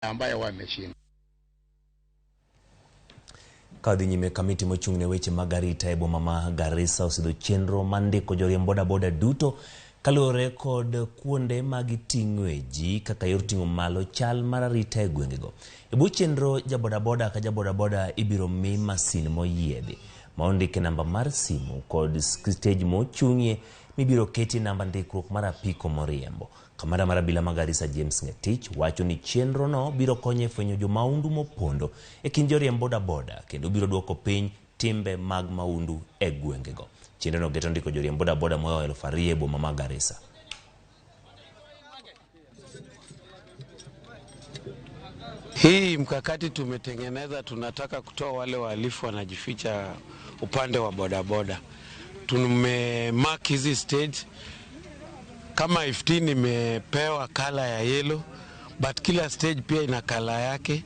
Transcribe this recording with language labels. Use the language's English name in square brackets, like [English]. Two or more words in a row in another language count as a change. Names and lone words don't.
[Swahili] ambayo wameshinda. [Luo (Kenya and Tanzania)] Kadhi nyime kamiti mochung'ne weche magarita e boma ma Garissa osidho chenro mandiko joriemb boda duto kaluwore kod kuonde magiting'e ji kaka yor ting'o malo chal mar arita e gwengego. E bwo chenro jaboda ka jaboda ibiro mi masin moyiedhi ma ondike namba mar simu kod stage mochung'ie mibiro keti namba ndikruok mar apiko moriembo. Kamanda mar abila ma Garissa James Ngetich wacho ni chenro no biro konyo e fwenyo jomaundu mopondo e kind joriemb boda kendo biro duoko piny timbe mag maundu e gwengego. Chenro no geto ndiko joriemb boda moyo 2,000 e boma ma Garissa. [Swahili] Hii mkakati tumetengeneza, tunataka kutoa wale wahalifu wanajificha upande wa bodaboda. Tumemark hizi stage kama 15 imepewa kala ya yellow, but kila stage pia ina kala yake.